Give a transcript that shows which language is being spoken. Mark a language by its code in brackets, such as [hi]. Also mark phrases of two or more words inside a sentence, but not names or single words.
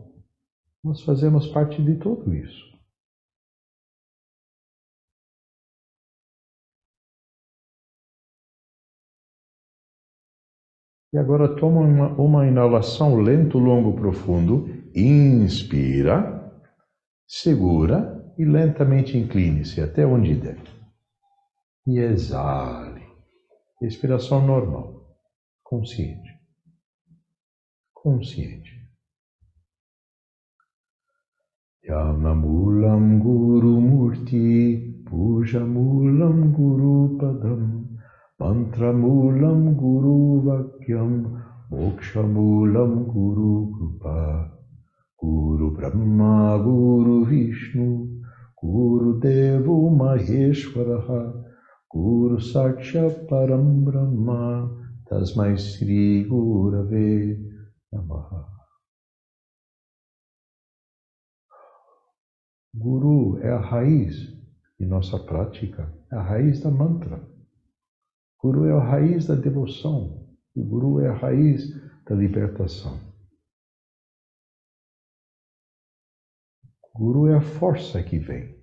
[pt] Nós fazemos parte de tudo isso. E agora toma uma inalação lento, longo, profundo. Inspira, segura e lentamente incline-se até onde der. E exale. Respiração normal. Consciente. Consciente. [sa] यममूलं गुरु मूर्ति, पूजामूलं गुरु पदं, मन्त्रमूलं गुरु वाक्यं, मोक्षमूलं गुरु कृपा, गुरु ब्रह्मा गुरु विष्णु, गुरु देवो महेश्वरः, गुरु साक्षात् परं ब्रह्म, तस्मै श्री गुरवे नमः. [pt] Guru é a raiz de nossa prática, é a raiz da mantra. Guru é a raiz da devoção. O Guru é a raiz da libertação. Guru é a força que vem.